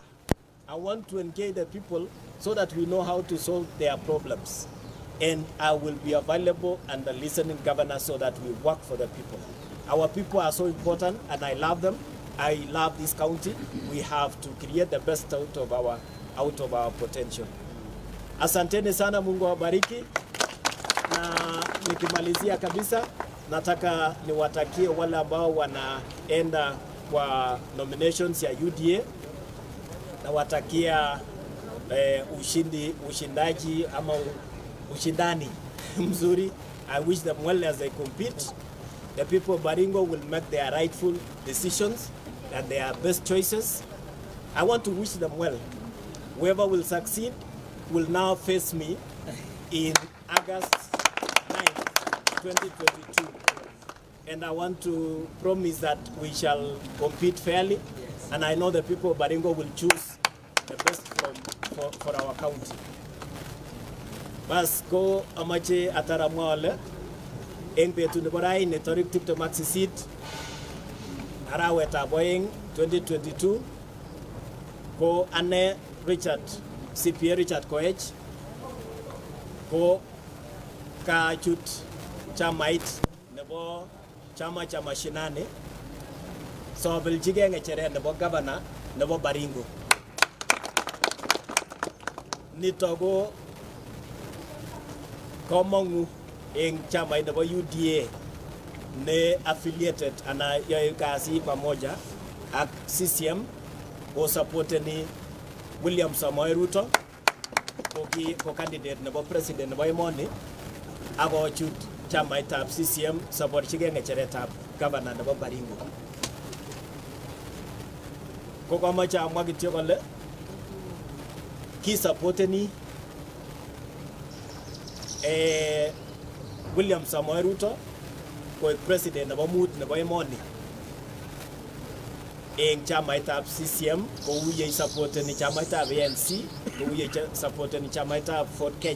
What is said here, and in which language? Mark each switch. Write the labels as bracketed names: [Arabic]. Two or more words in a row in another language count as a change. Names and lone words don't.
[English] I want to engage the people so that we know how to solve their problems. And I will be available and the listening governor so that we work for the people. Our people are so important and I love them. I love this county. We have to create the best out of our potential. [Swahili] Asanteni sana, Mungu awabariki. Na nikimalizia kabisa, nataka niwatakie wale ambao wanaenda kwa nominations ya UDA, na watakia ushindaji ama ushindani mzuri. [English] I wish them well as they compete. The people of Baringo will make their rightful decisions and their best choices. I want to wish them well. Whoever will succeed will now face me in August 9th, 2022. And I want to promise that we shall compete fairly. Yes. And I know the people of Baringo will choose the best for our county. [Kalenjin] Bas ko amache ataramwa ole eng betu nebo raini tarik 28 arawetab oeng 2022 ko ane CPA Richard Koech ko kachut chamait nebo chama cha mashinani sobeljige ng'echeret nebo governor nebo Baringo. Nito ko komongu eng chamait nebo UDA ne affiliated ana yoe [Swahili] kazi pamoja [Kalenjin] ak CCM ko supporteni William Samoei Ruto ko candidate nebo president nebo emoni ako chut chamaitab CCM saborchige ng'echeretab governor nebo Baringo. Ko komoche amwa kityo kole ki supporteni William Samoei Ruto ko president nebo mut nebo emoni eng chamaitab CCM ko uye supporteni chamaitab ANC ko uye supporteni chamaitab Ford Kenya.